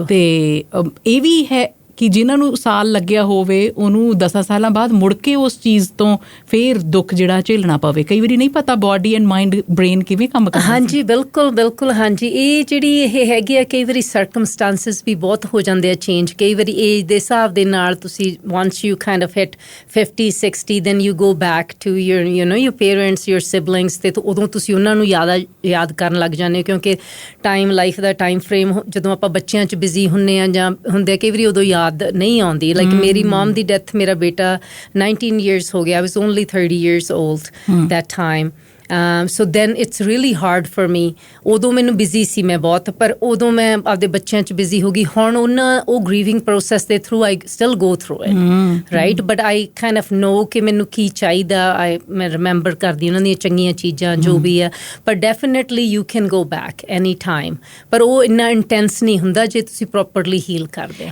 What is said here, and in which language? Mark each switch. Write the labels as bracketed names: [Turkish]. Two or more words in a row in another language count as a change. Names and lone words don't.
[Punjabi] ਤੇ ਇਹ ਵੀ ਹੈ ਕਿ ਜਿਨ੍ਹਾਂ ਨੂੰ ਸਾਲ ਲੱਗਿਆ ਹੋਵੇ, ਉਹਨੂੰ 10 ਸਾਲਾਂ ਬਾਅਦ ਮੁੜ ਕੇ ਉਸ ਚੀਜ਼ ਤੋਂ ਫਿਰ ਦੁੱਖ ਜਿਹੜਾ ਝੇਲਣਾ ਪਵੇ। ਕਈ ਵਾਰੀ ਨਹੀਂ ਪਤਾ [English] body and mind, [Punjabi] ਬ੍ਰੇਨ ਕਿਵੇਂ ਕੰਮ ਕਰਦਾ। ਹਾਂਜੀ, ਬਿਲਕੁਲ। ਹਾਂਜੀ, ਇਹ ਜਿਹੜੀ ਇਹ ਹੈਗੀ ਆ, ਕਈ ਵਾਰੀ ਸਰਕਮਸਟੈਂਸਿਸ ਵੀ ਬਹੁਤ ਹੋ ਜਾਂਦੇ ਆ ਚੇਂਜ। ਕਈ ਵਾਰੀ ਏਜ ਦੇ ਹਿਸਾਬ ਦੇ ਨਾਲ ਤੁਸੀਂ [English] once you kind of hit 50-60 then you go back to your parents, your siblings, [Punjabi] ਤੇ ਉਦੋਂ ਤੁਸੀਂ ਉਹਨਾਂ ਨੂੰ ਯਾਦ ਕਰਨ ਲੱਗ ਜਾਂਦੇ ਹੋ, ਕਿਉਂਕਿ ਟਾਈਮ, ਲਾਈਫ ਦਾ ਟਾਈਮ ਫਰੇਮ, ਜਦੋਂ ਆਪਾਂ ਬੱਚਿਆਂ 'ਚ ਬਿਜ਼ੀ ਹੁੰਦੇ ਆ ਜਾਂ ਹੁੰਦੇ, ਕਈ ਵਾਰੀ ਉਦੋਂ ਯਾਦ ਨਹੀਂ ਆਉਂਦੀ। ਲਾਈਕ ਮੇਰੀ ਮਮ ਦੀ ਡੈਥ, ਮੇਰਾ ਬੇਟਾ 19 years ਹੋ ਗਿਆ, [English] I was only 30 years old that time. so then it's really hard for me. [Punjabi] ਉਦੋਂ ਮੈਨੂੰ ਬਿਜ਼ੀ ਸੀ ਮੈਂ ਬਹੁਤ, ਪਰ ਉਦੋਂ ਮੈਂ ਆਪਦੇ ਬੱਚਿਆਂ 'ਚ ਬਿਜ਼ੀ ਹੋ ਗਈ। ਹੁਣ ਉਹ [English] grieving process ਦੇ through I still go through it, right, but I kind of know [Punjabi] ਕਿ ਮੈਨੂੰ ਕੀ ਚਾਹੀਦਾ। ਮੈਂ ਰਿਮੈਂਬਰ ਕਰਦੀ ਉਹਨਾਂ ਦੀਆਂ ਚੰਗੀਆਂ ਚੀਜ਼ਾਂ ਜੋ ਵੀ ਆ, ਪਰ [English] definitely you can go back any time, [Punjabi] ਪਰ ਉਹ ਇੰਨਾ ਇੰਟੈਂਸ ਨਹੀਂ ਹੁੰਦਾ ਜੇ ਤੁਸੀਂ [English] properly heal [Punjabi] ਕਰਦੇ ਹੋ।